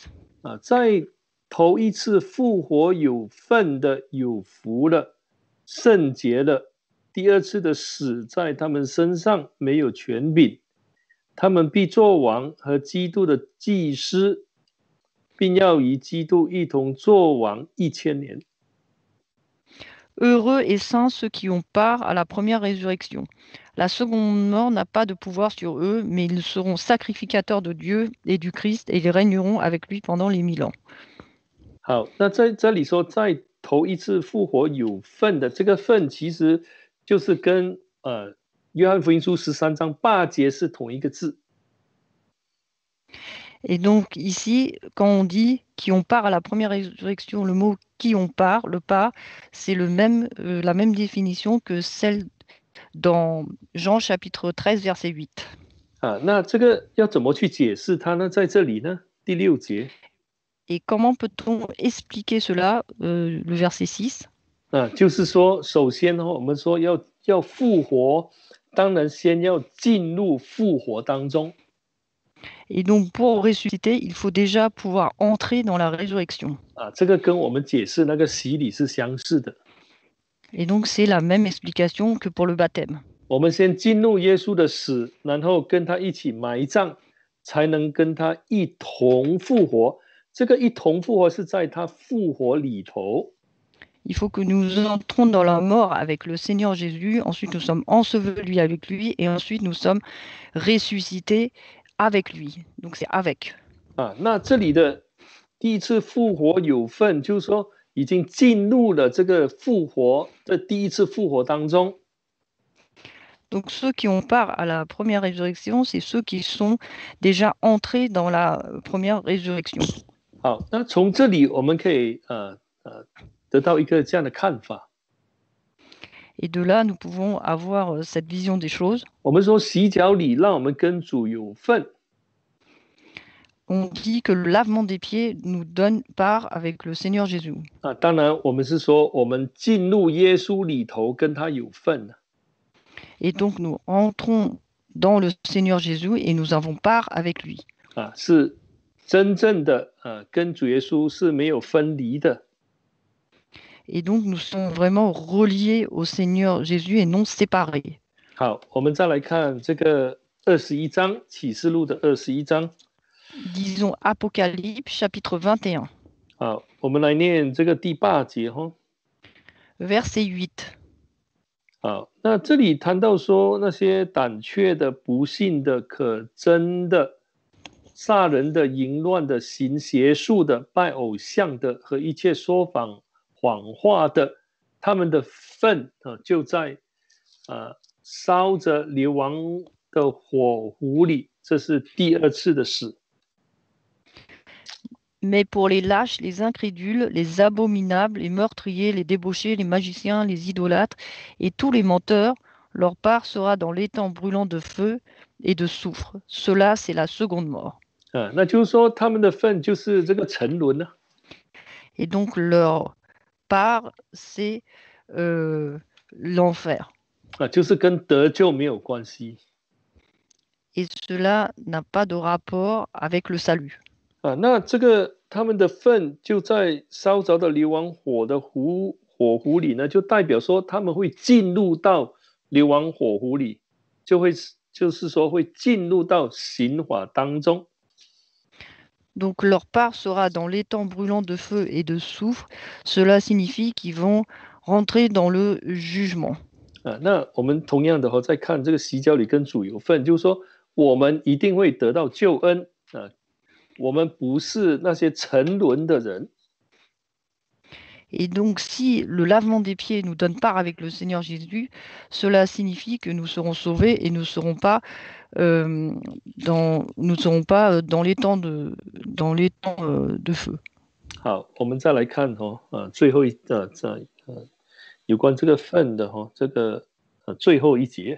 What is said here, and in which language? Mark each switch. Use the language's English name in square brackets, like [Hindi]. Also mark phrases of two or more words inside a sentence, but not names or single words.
[Chinese] 在头一次复活有份的有福了，圣洁了。第二次的死在他们身上没有权柄，他们必作王和基督的祭司，并要与基督一同作王1000年。 [French] Heureux et saints ceux qui ont part à la première résurrection. La seconde mort n'a pas de pouvoir sur eux, mais ils seront sacrificateurs de Dieu et du Christ, et ils régneront avec lui pendant les 1000 ans. [Chinese] 好，那在这里说，在头一次复活有份的，这个份其实就是跟约翰福音书13章8节是同一个字。 [French] Et donc ici, quand on dit qui ont part à la première résurrection, le mot qui ont part, le part, c'est la même définition que celle dans Jean chapitre 13, verset 8. [Chinese] 那这个要怎么去解释它呢？在这里呢，第6节。 [French] Et comment peut-on expliquer cela, le verset 6? [Chinese] 就是说，首先我们说要复活，当然先要进入复活当中。 [French] Et donc, pour ressusciter, il faut déjà pouvoir entrer dans la résurrection. [Chinese] 这个跟我们解释那个洗礼是相似的。 [French] Et donc, c'est la même explication que pour le baptême. [Chinese] 我们先进入耶稣的死，然后跟他一起埋葬，才能跟他一同复活， 这个一同复活是在他复活里头。 [French] Il faut que nous entrons dans la mort avec le Seigneur Jésus, ensuite nous sommes ensevelis avec lui, et ensuite nous sommes ressuscités avec lui. Donc c'est avec. [Chinese] 啊，那这里的第一次复活有份，就是说已经进入了这个复活的第一次复活当中。 [French] Donc ceux qui ont part à la première résurrection, c'est ceux qui sont déjà entrés dans la première résurrection. [Chinese] 好，那从这里我们可以得到一个这样的看法。 [French] Et de là, nous pouvons avoir cette vision des choses. [Chinese] 我们说洗脚礼让我们跟主有份。 [French] On dit que le lavement des pieds nous donne part avec le Seigneur Jésus. [Chinese] 啊，当然我们是说我们进入耶稣里头跟他有份。 [French] Et donc nous entrons dans le Seigneur Jésus et nous avons part avec lui. [Chinese] 啊，是真正的跟主耶稣是没有分离的。 [French] Et donc nous sommes vraiment reliés au Seigneur Jésus et non séparés. [Chinese] 好，我们再来看这个21章启示录的21章。 [French] Disons Apocalypse chapitre 21. [Chinese] 好，我们来念这个第8节哈。 [French] Verset 8. [Chinese] 好，那这里谈到说那些胆怯的、不信的、可憎的、杀人的、淫乱的、行邪术的、拜偶像的和一切说谎话的，他们的份就在烧着流亡的火湖里，这是第2次的死。 [French] Mais pour les lâches, les incrédules, les abominables, les meurtriers, les débauchés, les magiciens, les idolâtres et tous les menteurs, leur part sera dans l'étang brûlant de feu et de soufre. Cela, c'est la seconde mort. [Chinese] 那就是说他们的份就是这个沉沦呢。 [French] Et donc leur part, c'est l'enfer. [Chinese] 就是跟得救没有关系。 [French] Et cela n'a pas de rapport avec le salut. [Chinese] 那这个他们的份就在烧着的流亡火的火湖里呢，就代表说他们会进入到流亡火湖里，就是说会进入到刑法当中。 [French] Donc leur part sera dans l'étang brûlant de feu et de soufre. Cela signifie qu'ils vont rentrer dans le jugement. [Chinese] 那我们同样的再看这个洗脚礼跟主有份，就是说我们一定会得到救恩我们不是那些沉沦的人。 [French] Et donc, si le lavement des pieds nous donne part avec le Seigneur Jésus, cela signifie que nous serons sauvés et nous ne serons pas dans l'étang de feu. [Chinese] 好，我们再来看最后有关这个份的这个最后一节。